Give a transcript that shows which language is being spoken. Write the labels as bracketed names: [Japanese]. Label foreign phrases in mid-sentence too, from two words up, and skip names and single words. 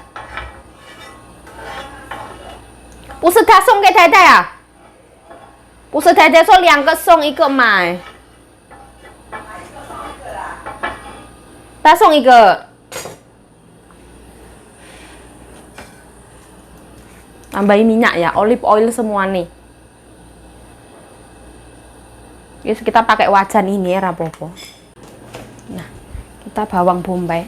[Chinese] 不是他送给太太啊？不是太太说2个送1个买。他送1 个。 [Indonesian] Tambahin minyak ya, [English] olive oil [Indonesian] semua nih. Yes, kita pakai wajan ini ya, rapopo. Nah, kita bawang bombay.